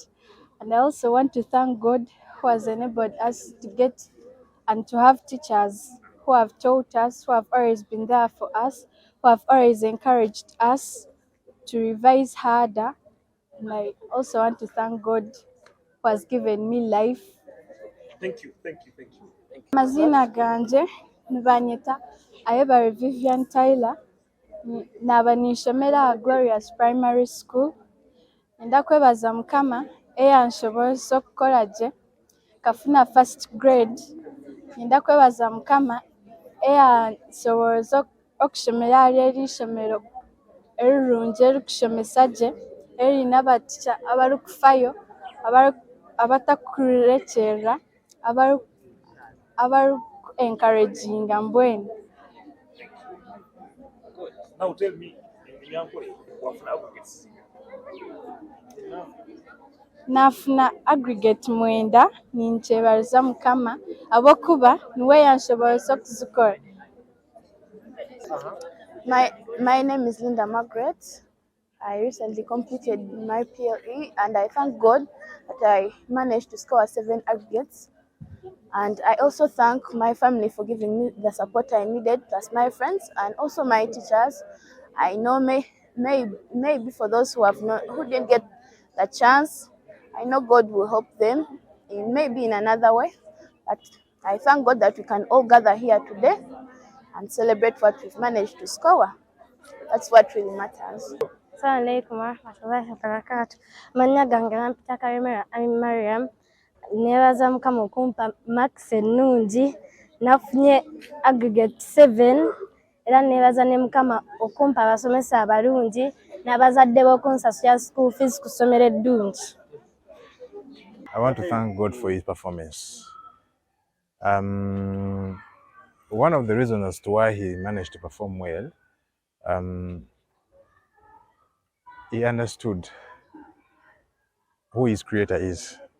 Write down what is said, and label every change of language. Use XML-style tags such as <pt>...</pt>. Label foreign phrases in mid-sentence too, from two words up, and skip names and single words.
<en>And I also want to thank God who has enabled us to get and to have teachers who have taught us, who have always been there for us, who have always encouraged us to revise harder. And I also want to thank God who has given me life. Thank you.</en> <nyn>Amazina ganje nibanyita Ayebare Vivian Tyler, naba ninshomera Glorious Primary School. Ndakwebaza Mukama eyansobozesa okukola gye kafuna</nyn> <en>first grade.</en> <nyn>Ndakwebaza Mukama eyansoboza okushomera ahari eri ishomero erirungi erikushomesa gye eriine abatisha abarikufayo abatakurekyerera abariku encouraginga mbwenu.</nyn> <en>Now tell me,</en> <nyn>wafuna aggregates. Nafuna aggregate 9 ninkyebariza Mukama habwokuba niwe yanshoboza okuzikora.</nyn> <en>My name is Linda Margaret. I recently completed my PLE and I thank God that I managed to score 7 aggregates. And I also thank my family for giving me the support I needed, plus my friends and also my teachers. I know maybe for those who didn't get the chance, I know God will help them maybe in another way. But I thank God that we can all gather here today and celebrate what we've managed to score. That's what really matters.</en> <ar>السلام عليكم ورحمة الله وبركاته.</ar> <lg>Manya gange nampita Karimera Mariam. Nebaza Mukama okumpa marks ennungi nafunye aggregate 7 era nebaza ne Mukama okumpa abasomesa abalungi n'abazadde b'okunsasula</lg> <en>school fees</en> <lg>ku ssomero eddungi.</lg> <en>I want to thank God for his performance. One of the reasons as to why he managed to perform well, he understood who his creator is.</en>